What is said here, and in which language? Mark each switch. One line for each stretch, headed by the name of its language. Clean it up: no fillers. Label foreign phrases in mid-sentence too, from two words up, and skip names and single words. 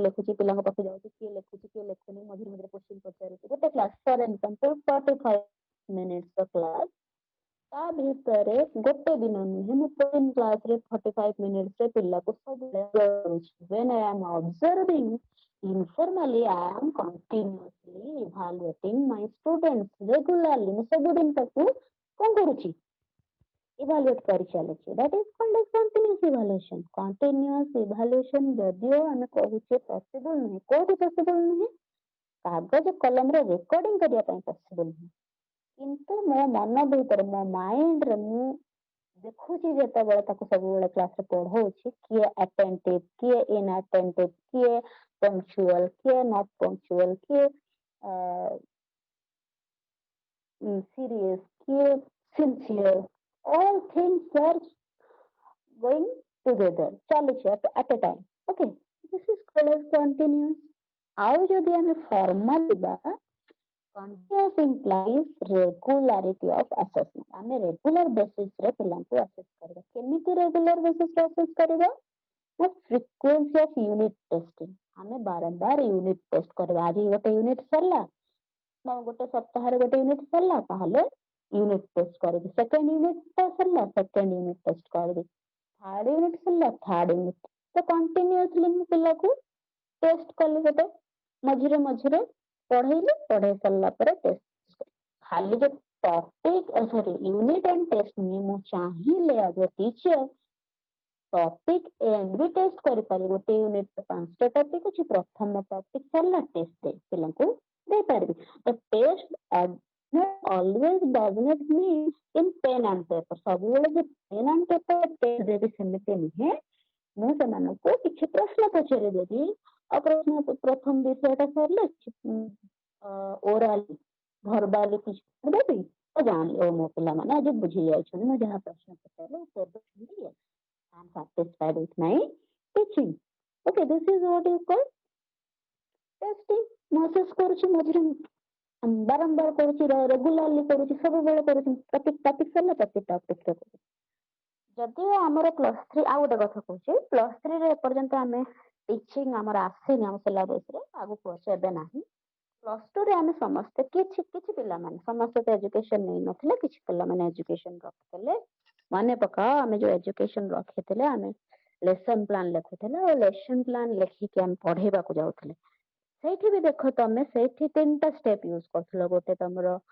Odia: ଲେଖୁଛି ପିଲାଙ୍କ ପାଖକୁ ଯାଉଛି କିଏ ଲେଖୁଛି କିଏ ଲେଖୁନି ମଝିରେ ମଝିରେ କ୍ୱେଶ୍ଚିନ୍ ପଚାରୁଛି ଗୋଟେ କ୍ଲାସ
English: for example
Odia: 45
English: minutes class
Odia: ତା ଭିତରେ ଗୋଟେ ଦିନ ନୁହେଁ ମୁଁ କ୍ଲାସରେ 45 ମିନିଟ୍ସରେ ପିଲାକୁ ସବୁବେଳେ କରୁଛି
English: when I am observing informally I am continuously evaluating my students
Odia: regularly ମୁଁ ସବୁଦିନ ତାକୁ କଣ କରୁଛି evaluate କରି ଚାଲିଛି
English: that is called as continuous evaluation continuous evaluation
Odia: ଯଦିଓ ଆମେ କହୁଛେ possible ନୁହେଁ କୋଉଠି possible ନୁହେଁ କାଗଜ କଲମରେ ରେକର୍ଡିଂ କରିବା ପାଇଁ possible ନୁହେଁ କିନ୍ତୁ ମୋ ମନ ଭିତରେ ମୋ ମାଇଣ୍ଡରେ ମୁଁ ଦେଖୁଛି ଯେତେବେଳେ ତାକୁ ସବୁବେଳେ କ୍ଲାସରେ ପଢଉଛି କିଏ ଆଟେଣ୍ଟିଭ କିଏ ଇନଆଟେଣ୍ଟିଭ କିଏ ପଙ୍କ୍ଚୁଆଲ କିଏ
English: not punctual
Odia: କିଏ
English: serious କିଏ sincere all things are going together ଚାଲୁଛି at a time okay this is called as continuous
Odia: ଆଉ ଯଦି ଆମେ formal ଯିବା
English: continuous implies regularity of assessment
Odia: ଆମେ
English: regular basis
Odia: ରେ ପିଲାଙ୍କୁ assess କରିବା କେମିତି
English: regular basis
Odia: ରେ assess କରିବା ନା
English: frequency of unit testing
Odia: ଆମେ ବାରମ୍ବାର
English: unit test
Odia: କରିବା ଆଜି ଗୋଟେ unit ସରିଲା ଗୋଟେ ସପ୍ତାହରେ ଗୋଟେ ୟୁନିଟ୍ ସରିଲା ତାହେଲେ
English: unit test
Odia: କରିବି
English: second unit
Odia: ସରିଲା
English: second unit test
Odia: କରିବି
English: third unit
Odia: ସରିଲା
English: third unit
Odia: ତ କଣ୍ଟିନ୍ୟୁଅସଲି ମୁଁ ପିଲାକୁ ଟେଷ୍ଟ କଲି ଗୋଟେ ମଝିରେ ମଝିରେ ପଢେଇ ସାରିଲା ପରେ ଟେଷ୍ଟ ଖାଲି ଯେ ଟପିକ ସରି
English: unit and test
Odia: ନୁହେଁ ମୁଁ ଚାହିଁଲେ
English: as a teacher topic end
Odia: ବି ଟେଷ୍ଟ କରିପାରିବି ଗୋଟେ ୟୁନିଟ୍ 5ଟା ଟପିକ ଅଛି ପ୍ରଥମ ଟପିକ ସରିଲା ଟେଷ୍ଟ ପିଲାଙ୍କୁ ଦେଇପାରିବି
English: the test always does not mean in pen and paper
Odia: ସବୁବେଳେ ଯେ
English: pen and paper test
Odia: ଦେବି ସେମିତି ନୁହେଁ ମୁଁ ସେମାନଙ୍କୁ କିଛି ପ୍ରଶ୍ନ ପଚାରି ଦେବି ଆଉ ପ୍ରଥମ ବିଷୟଟା ସରିଲା
English: orally verbally
Odia: କିଛି ଦେବି ତ ଜାଣିଲି ମୋ ପିଲାମାନେ ଆଜି ବୁଝି ଯାଇଛନ୍ତି ମୁଁ ଯାହା ପ୍ରଶ୍ନ ପଚାରିଲି ଉତ୍ତର ଦେଉଛନ୍ତି
English: I am satisfied with my teaching okay this is what you call testing
Odia: ମୁଁ assess କରୁଛି ମଝିରେ ବାରମ୍ବାର କରୁଛି ରେଗୁଲାରଲି କରୁଛି ସବୁବେଳେ କରୁଛି ଟପିକ ସରିଲା ଟପିକରେ କରୁଛି ଯଦିଓ ଆମର +3 ଆଉ ଗୋଟେ କଥା କହୁଛି +3ରେ ଏପର୍ଯ୍ୟନ୍ତ ଆମେ ଟିଚିଂ ଆମର ଆସିନି ଆମ ସିଲାବସରେ ଆଗକୁ ଅଛି ଏବେ ନାହିଁ +2ରେ ଆମେ ସମସ୍ତେ କିଛି ପିଲାମାନେ ସମସ୍ତେ ତ ଏଜୁକେସନ ନେଇନଥିଲେ କିଛି ପିଲାମାନେ ଏଜୁକେସନ ରଖିଥିଲେ ମନେ ପକାଅ ଆମେ ଯୋଉ ଏଜୁକେସନ ରଖିଥିଲେ ଆମେ
English: lesson plan
Odia: ଲେଖୁଥିଲେ ଆଉ
English: lesson plan
Odia: ଲେଖିକି ଆମେ ପଢେଇବାକୁ ଯାଉଥିଲେ ସେଇଠି ବି ଦେଖ ତମେ ସେଇଠି 3ଟା
English: step use
Odia: କରୁଥିଲ ଗୋଟେ ତମର